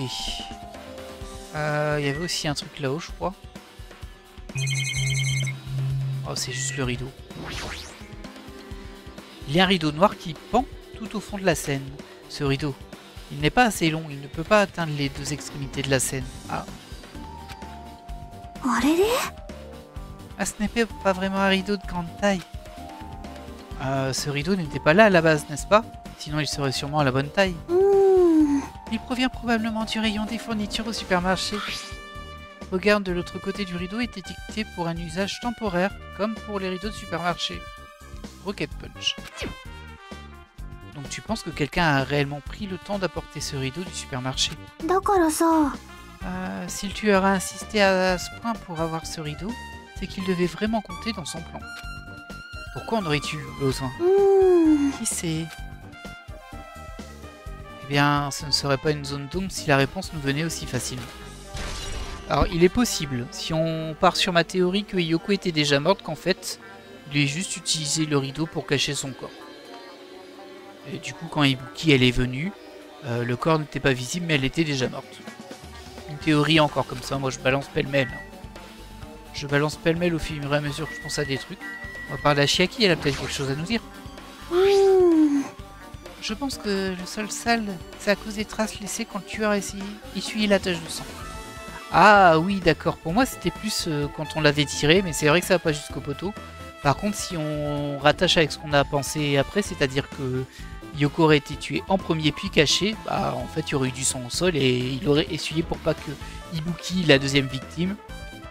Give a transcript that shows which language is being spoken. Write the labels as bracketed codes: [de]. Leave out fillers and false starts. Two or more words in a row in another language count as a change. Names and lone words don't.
[fr] Il y avait aussi un truc là-haut, je crois. Oh, c'est juste le rideau. Il y a un rideau noir qui pend tout au fond de la scène. Ce rideau, il n'est pas assez long, il ne peut pas atteindre les 2 extrémités de la scène. Ah, [ja] あれれ [fr] ah ce n'est pas vraiment un rideau de grande taille. Ce rideau n'était pas là à la base, n'est-ce pas? Sinon il serait sûrement à la bonne taille. [ja] うーん [fr] Il provient probablement du rayon des fournitures au supermarché. Regarde, de l'autre côté du rideau est étiqueté pour un usage temporaire, comme pour les rideaux de supermarché. [en] Rocket Punch. [fr] Donc tu penses que quelqu'un a réellement pris le temps d'apporter ce rideau du supermarché? [ja] だからさ [fr] Si le tueur a insisté à ce point pour avoir ce rideau, c'est qu'il devait vraiment compter dans son plan. Pourquoi en aurais-tu besoin? [ja] うーん [fr] Qui sait? Eh bien, ce ne serait pas une zone d'ombre si la réponse nous venait aussi facilement. Alors, il est possible, si on part sur ma théorie que Yoko était déjà morte, qu'en fait, il ait juste utilisé le rideau pour cacher son corps. Et du coup, quand Ibuki elle est venue, le corps n'était pas visible, mais elle était déjà morte. Une théorie encore comme ça, moi je balance pêle-mêle. Je balance pêle-mêle au fur et à mesure que je pense à des trucs. On va parler à Chiaki, elle a peut-être quelque chose à nous dire. [ja] うーん [fr] Je pense que le sol sale, c'est à cause des traces laissées quand le tueur a essuyé la tache de sang. Ah oui, d'accord. Pour moi, c'était plus quand on l'avait tiré, mais c'est vrai que ça va pas jusqu'au poteau. Par contre, si on rattache avec ce qu'on a pensé après, c'est-à-dire que Yoko aurait été tué en premier puis caché, bah en fait, il y aurait eu du sang au sol et il aurait essuyé pour pas que Ibuki, la deuxième victime, le voit.